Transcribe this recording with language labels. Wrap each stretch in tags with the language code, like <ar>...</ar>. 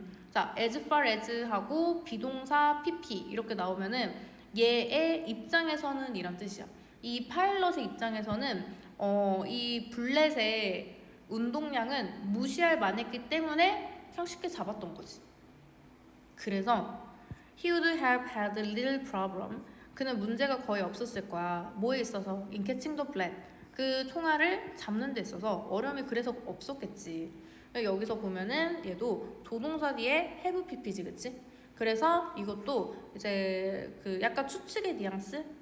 <ko>자, as far as 하고 비동사 pp 이렇게 나오면은 얘의 입장에서는 이란 뜻이야. 이 파일럿의 입장에서는 이 블렛의 운동량은 무시할 만했기 때문에 그냥 쉽게 잡았던 거지.</ko> <en>그래서 he would have had a little problem.</en> <ko>그는 문제가 거의 없었을 거야. 뭐에 있어서?</ko> <en>In catching the flat.</en> <ko>그 총알을 잡는 데 있어서 어려움이 그래서 없었겠지. 여기서 보면은 얘도 조동사 뒤에 have pp지, 그치? 그래서 이것도 이제 그 약간 추측의 뉘앙스?</ko>